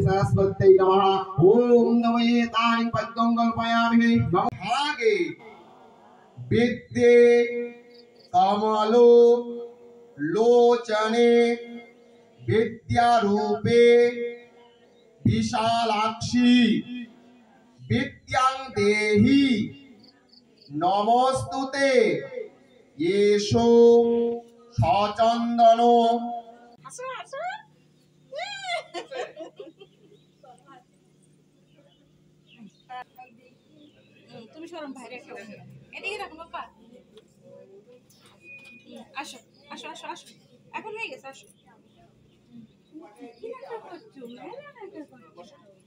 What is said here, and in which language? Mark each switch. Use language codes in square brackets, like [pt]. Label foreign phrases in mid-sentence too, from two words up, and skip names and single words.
[sa] सरस्वत्यै नमः ओम नमो एतानि पद्मं कल्पयामि नमः विद्ये कमलो लोचने विद्यारूपे विशालाक्षी विद्यां देहि नमोस्तुते येषो सचन्दनो [bn] তুমি শরম বাইরে এদিকে রাখো বাবা আসো আসো আসো আসো এখন হয়ে গেছে আসো কি না করছো মেলা না করছো